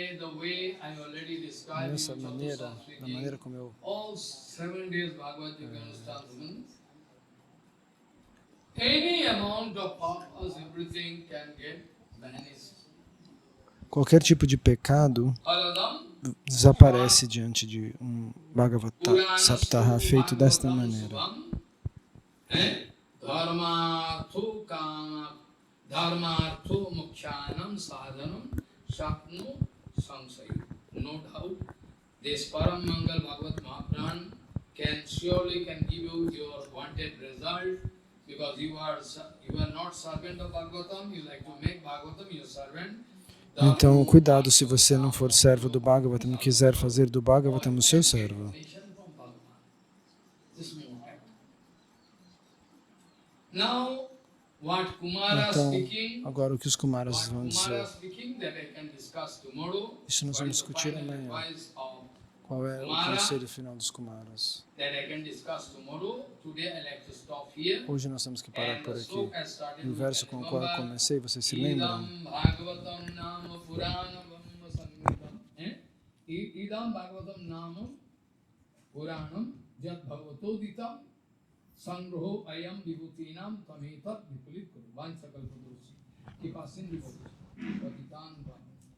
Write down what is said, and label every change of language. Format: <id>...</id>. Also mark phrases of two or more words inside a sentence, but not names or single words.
<pt>Dessa maneira, da maneira como eu qualquer tipo de pecado desaparece diante de um Bhagavata Saptaha feito desta maneira.</pt> <sa>धर्मार्थो मुक्षनम् साधनम् शक्नु संशयी.</sa> <en>No doubt, this Param Mangal Bhagavad Mahapuran surely can give you your wanted result, because you are not servant of Bhagavatam, you like to make Bhagavatam your servant.</en> <pt>Então, cuidado se você não for servo do Bhagavatam e quiser fazer do Bhagavatam o seu servo. Então, agora o que os Kumaras vão dizer, isso nós vamos discutir amanhã. Qual é o conselho final dos Kumaras? Hoje nós temos que parar por aqui. E o verso com o qual eu comecei, vocês se lembram?</pt> <sa>इदं भागवतं नाम पुराणं जत् भगवतोदितं संग्रहो अयं विभूतीनां तमेतत् विपुलीत् कुरु वन्चकल्पदुर्सि किपसिन् विभूति पतितन्</sa>